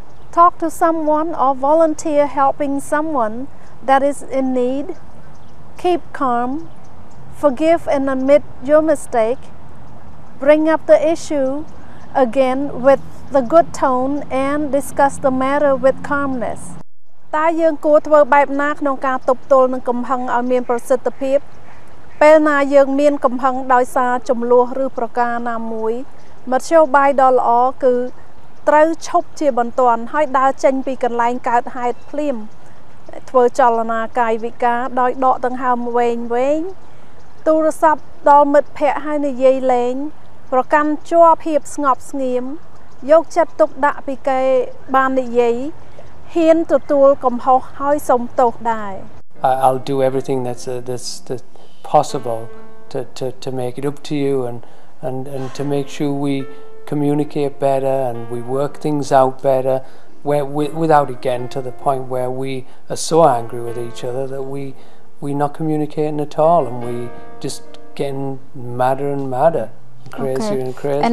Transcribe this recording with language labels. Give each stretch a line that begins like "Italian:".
English: Talk to someone or volunteer helping someone that is in need. Keep calm. Forgive and admit your mistake. Bring up the issue again with the good tone and discuss the matter with calmness.
Khmer: តើយើងគួរធ្វើបែបណាក្នុងការទប់ទល់នឹងកំហឹងឲ្យមានប្រសិទ្ធភាព ពេលណាយើងមានកំហឹងដោយសារចំនួនឬប្រការណាមួយ មធ្យោបាយដ៏ល្អគឺត្រូវឈប់ជាបន្ទាន់ហើយដើរចេញពីកន្លែងកើតហេតុភ្លាមធ្វើចលនាកាយវិការដោយដកដង្ហើមវែងទូរស័ព្ទដល់មិត្តភ័ក្តិហើយនិយាយលេងប្រកាន់ជាប់ភាពស្ងប់ស្ងៀមយកចិត្តទុកដាក់ពីគេបាននិយាយហ៊ានទទួលកំហុសហើយសុំទោសដែរ
English: I'll do everything that's possible to make it up to you and to make sure we communicate better and we work things out better without it getting to the point where we are so angry with each other that we're not communicating at all and we just getting madder and madder, crazier and crazier.